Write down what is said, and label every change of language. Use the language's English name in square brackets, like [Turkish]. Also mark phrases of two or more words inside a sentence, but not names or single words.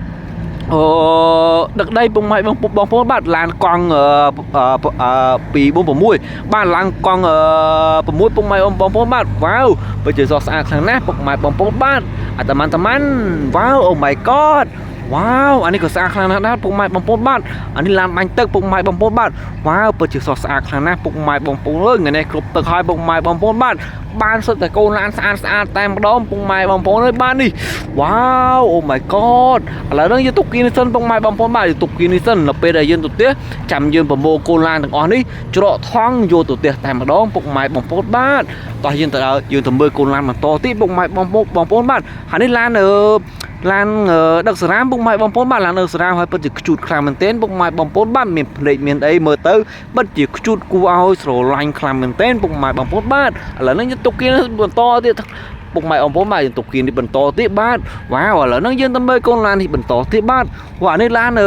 [Khmer] ដឹកដីពុកម៉ែបងប្អូនបាទឡានកង់246បាទឡានកង់6ពុកម៉ែបងប្អូនបាទវ៉ាវពិតជាស្រស់ស្អាតខ្លាំងណាស់ពុកម៉ែបងប្អូនបាទអត់តែមិនវ៉ាវអូ [English] my god [Khmer] វ៉ាវអានេះក៏ស្អាតខ្លាំងណាស់ដែរពុកម៉ែបងប្អូនបាទអានេះឡានបាញ់ទឹកពុកម៉ែបងប្អូនបាទវ៉ាវពិតជាស្រស់ស្អាតខ្លាំងណាស់ពុក ម៉ែបងប្អូនអើយថ្ងៃនេះគ្រប់ទឹកហើយពុកម៉ែបងប្អូនបាទបានសុទ្ធតែកូនឡានស្អាតតែម្ដងពុកម៉ែបងប្អូនអើយបាទនេះវ៉ាវអូ [English] my god [Khmer] ឥឡូវនេះយើងទុកគីនីសិនពុកម៉ែបងប្អូនបាទយើងទុកគីនីសិននៅពេលដែលយើងទៅផ្ទះចាំ យើងប្រមូលកូនឡានទាំងអស់នេះច្រកថង់យកទៅផ្ទះតែម្ដងពុកម៉ែបងប្អូនបាទតោះយើងទៅមើលកូនឡានបន្តទៀតពុកម៉ែបងប្អូនបាទហើយនេះឡានដឹកសារ៉ាមពុកម៉ែបងប្អូនបាទឡានដឹកសារ៉ាមហើយពិតជាខ្ជូតខ្លាំងមែនទែនពុកម៉ែបងប្អូនបាទមានភ្នែកមានអីមើលទៅពិតជាខ្ជូតគួរឲ្យស្រឡាញ់ខ្លាំងមែនទែនពុកម៉ែបងប្អូនបាទឥឡូវនេះយើងទុកគៀនបន្តទៀតពុកម៉ែបងប្អូនបាទយើងទុកគៀននេះបន្តទៀតបាទវ៉ាវឥឡូវនេះយើងទៅមើលកូនឡាននេះបន្តទៀតបាទវ៉ានេះឡាន